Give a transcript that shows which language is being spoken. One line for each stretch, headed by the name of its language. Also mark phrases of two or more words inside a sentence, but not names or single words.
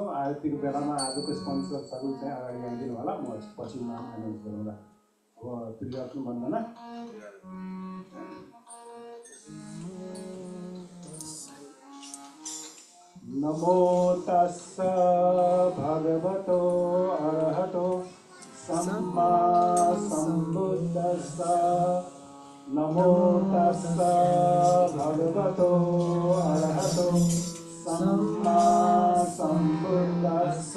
Nepali: आरतीको बेलामा आजको स्पोन्सर्सहरू चाहिँ अगाडि आइदिनु होला, म पछि एनाउन्स गरौँला। अब त्रिरत्न वन्दना।
Pali: नमो तस्स भगवतो अरहतो सम्मा सम्बुद्धस्स। नमो तस्स भगवतो अरहतो सम्मा सम्बुद्धस्स।